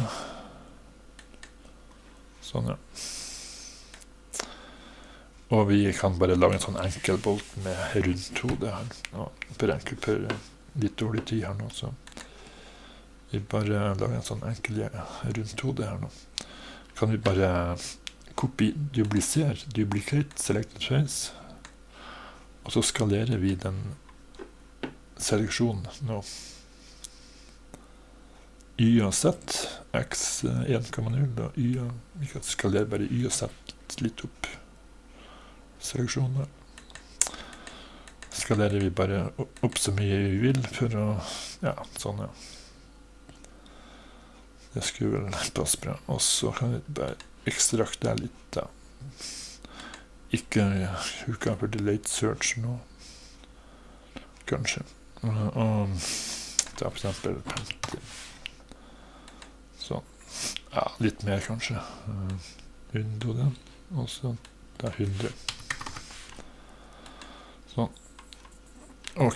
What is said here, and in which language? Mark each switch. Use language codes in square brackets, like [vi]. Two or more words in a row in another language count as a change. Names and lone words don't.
[no] Sånn, ja. Og vi kan bare lage en sånn enkel bolt med rundt hodet her. Per litt dårlig tid her nå, så vi bare lager en sånn enkel rundt hodet her nå. Kan vi bare [en] duplicate, selected face, [no] og så skalerer vi den seleksjonen nå. Y og Z, X 1,0, og Y og, vi kan skalere bare Y og Z litt opp. Seleksjoner. Skalerer vi bare opp så mye vi vil for å, ja, sånn, ja. Det skulle vel passe bra. Og så kan vi bare ekstrakte litt, da. Ikke huka for [en] delayed search [no] nå. Kanskje. Og ta for eksempel 50. Sånn. Ja, litt mer kanskje. 100, og så da 100. Sånn. Ok.